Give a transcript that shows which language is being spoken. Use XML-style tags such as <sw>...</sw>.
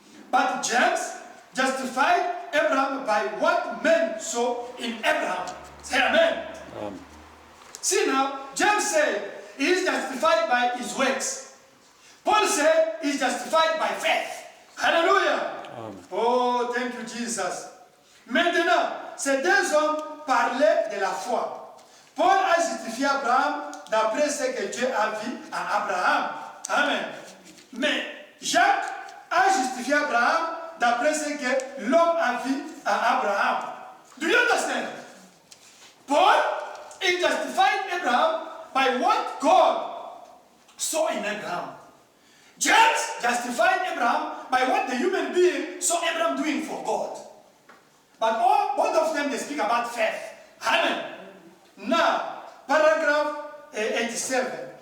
<en>But James justified Abraham by what men saw in Abraham. Say amen. See now, James said he is justified by his works. Paul said he is justified by faith. Hallelujah. Oh, thank you, Jesus.</en> <fr>Maintenant, ces deux hommes parlaient de la foi. Paul a justifié Abraham d'après ce que Dieu a vu à Abraham. Amen. Mais Jacques a justifié Abraham d'après ce que l'homme a vu à Abraham.</fr> <en>Do you understand? Paul, he justified Abraham by what God saw in Abraham. James justified Abraham by what the human being saw Abraham doing for God. But both of them, they speak about faith. Amen. Now, paragraph 87.</en>